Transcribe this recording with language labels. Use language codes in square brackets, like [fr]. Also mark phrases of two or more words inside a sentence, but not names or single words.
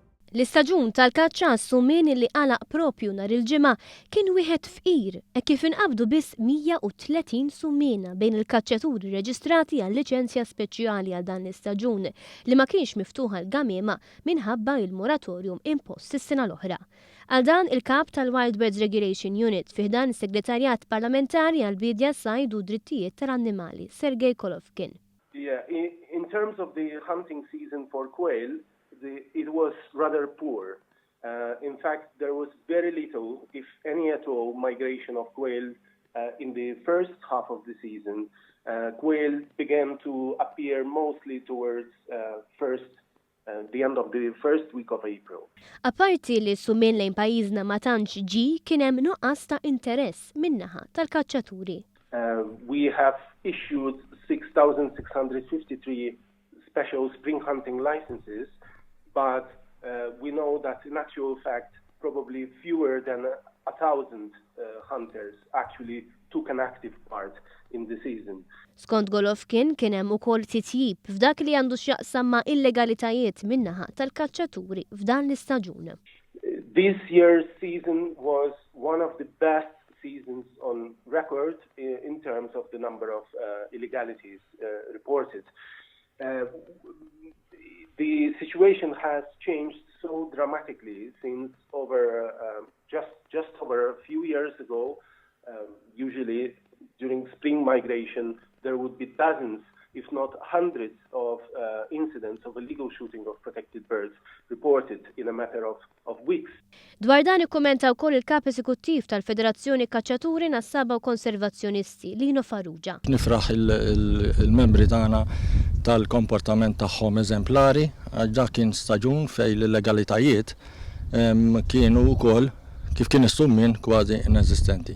[mt] L-istaġun tal-kaċċa għas-sumien li għalaq propju nhar il-ġimgħa kien wieħed fqir kif inqabdu biss 130 sumiena bejn il-kaċċaturi reġistrati għal liċenzja speċjali għal dan l-istaġun li ma kienx miftuħa l-għamiema minħabba il-moratorium impost is-sena l-oħra. Għal dan il-kap tal-Wild Birds Regulation Unit fih dan is-Segretarjat Parlamentari għall-Bidja Sajd u Drittijiet tal-Annimali, Sergej Golovkin. [en] Yeah, in terms of the hunting season for quail, it was rather poor. In fact, there was very little, if any at all, migration of quail in the first half of the season. Quail began to appear mostly towards the end of the first week of April. [mt] Aparti li sumien lejn pajjiżna ma tantx ġi kien hemm nuqqas ta' interess min-naħa tal-kaċċaturi. [en] We have issued 6,653 special spring hunting licenses, but we know that in actual fact probably fewer than 1,000 hunters actually took an active part in the season. [mt] Skont Golovkin kien hemm ukoll titjib f'dak li għandu x'jaqsam ma' illegalitajiet min-naħa tal-kaċċaturi f'dan l-istaġun. [en] This year's season was one of the best seasons on record in terms of the number of illegalities reported. The situation has changed so dramatically since just over a few years ago. Usually during spring migration there would be dozens, if not hundreds, of incidents of illegal shooting of protected birds reported in a matter of weeks. [mt] Dwar dan ikkummenta wkoll il-kap eżekuttiv tal-Federazzjoni Kaċċaturi Nassaba u Konservazzjonisti Lino Farrugia. Nifraħ il-membri tagħna tal-komportament tagħhom eżemplari, dak kien staġun fejn l-illegalitajiet kienu wkoll kif kien is-summien kważi ineżistenti.